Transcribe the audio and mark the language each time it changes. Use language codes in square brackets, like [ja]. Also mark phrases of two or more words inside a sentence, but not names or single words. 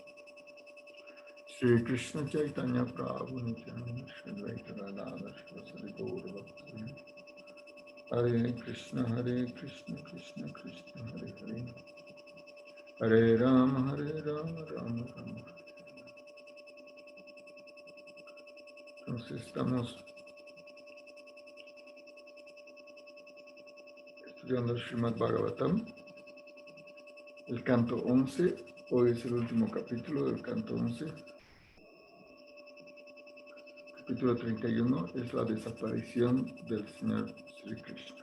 [sa] Shri Krishna Chaitanya Prabhu Nityananda Shri Advaita Gadadhar Shri Gaura Bhakta Hare Krishna Krishna Krishna Hare Hare Hare Rama Rama Rama. [es] Entonces estamos estudiando el Srimad Bhagavatam, el canto 11. Hoy es el último capítulo del canto 11. Capítulo 31 es la desaparición del Señor Sri Krishna.